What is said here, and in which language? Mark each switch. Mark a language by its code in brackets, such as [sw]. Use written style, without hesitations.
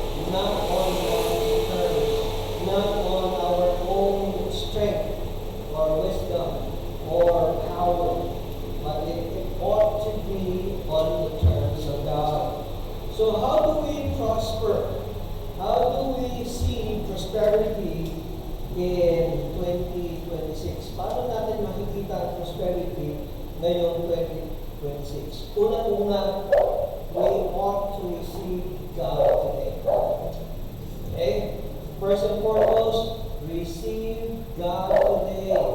[en] Not on God's terms. Not on our own strength or wisdom or power. But it ought to be on the terms of God. So how do we prosper? How do we see prosperity in 2026? [tl] Paano natin makikita ang prosperity ngayong 2026? Una-una, [en] we ought to receive God today. Okay? First and foremost, receive God today.